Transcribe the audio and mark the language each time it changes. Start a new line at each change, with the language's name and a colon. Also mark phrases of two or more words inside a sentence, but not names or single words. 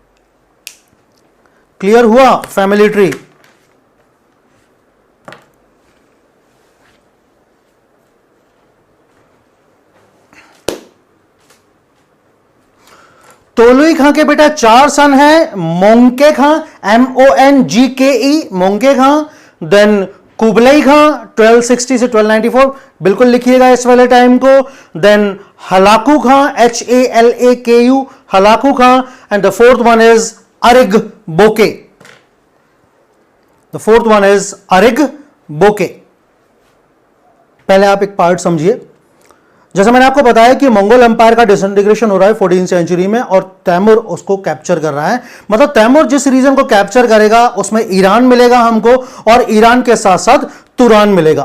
Hindi: क्लियर हुआ
English: family tree?
Hindi: तोलुई खां के बेटा 4 सन है। मोंगे खां, MONGKE, मोंगे खां। देन कुबलई खां 1260 से 1294, बिल्कुल लिखिएगा इस वाले टाइम को। देन हलाकू खां, HALAKU, हलाकू खां।
English: And the fourth one is Arig Boke. The fourth one is Arig Boke.
Hindi: पहले आप एक पार्ट समझिए। जैसे मैंने आपको बताया कि मंगोल एम्पायर का डिसइंटीग्रेशन हो रहा है 14वीं सेंचुरी में, और तैमूर उसको कैप्चर कर रहा है। मतलब तैमूर जिस रीजन को कैप्चर करेगा उसमें ईरान मिलेगा हमको, और ईरान के साथ साथ तुरान मिलेगा।